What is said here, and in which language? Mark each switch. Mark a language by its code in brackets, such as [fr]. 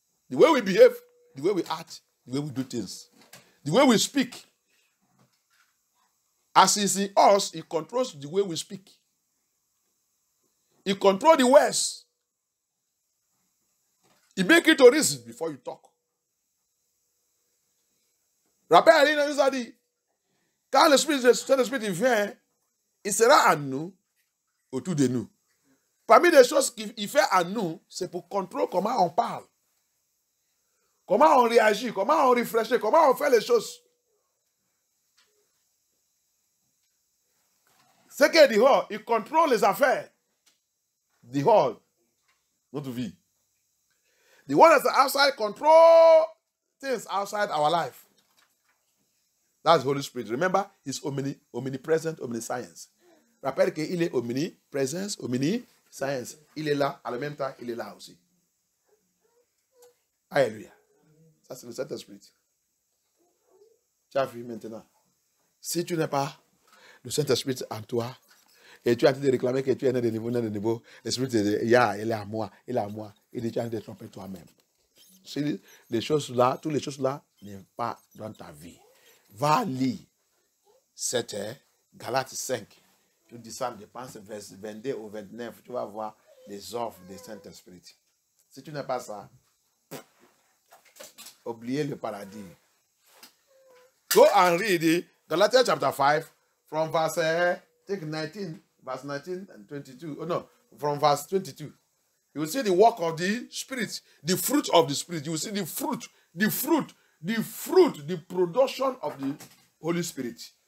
[en] The way we behave, the way we act, the way we do things, the way we speak. As he's in us, he controls the way we speak. He controls the words. He makes it to reason before you talk. [fr] Rappel, il nous a dit, quand le Saint-Esprit vient, il sera en nous, autour de nous. Parmi les choses qu'il fait en nous, c'est pour contrôler comment on parle, comment on réagit, comment on réfléchit, comment on fait les choses. C'est que dit, il contrôle les affaires. [en] The whole, [fr] notre vie. [en] The one that's outside control things outside our life. That's the Holy Spirit. Remember, he's omnipresent, omniscience. [fr] Rappelle qu'il est omnipresence, omniscience. Il est là, à la même temps, il est là aussi. Alléluia. Ça, c'est le Saint-Esprit. Tu as vu maintenant. Si tu n'as pas le Saint-Esprit en toi, et tu es en train de réclamer que tu es né de niveau, l'Esprit te dit, il est à moi, il est à moi. Et tu es en train de tromper toi-même. Si les choses là, toutes les choses là, n'est pas dans ta vie. Va lire cette Galates 5. Tu descends, je pense, verset 22 au 29, tu vas voir les offres du Saint-Esprit. Si tu n'as pas ça, oubliez le paradis. [en] Go and read Galatians chapter 5 from verse 19. Verse 19 and 22. Oh no, from verse 22. You will see the work of the Spirit, the fruit of the Spirit. You will see the fruit, the production of the Holy Spirit.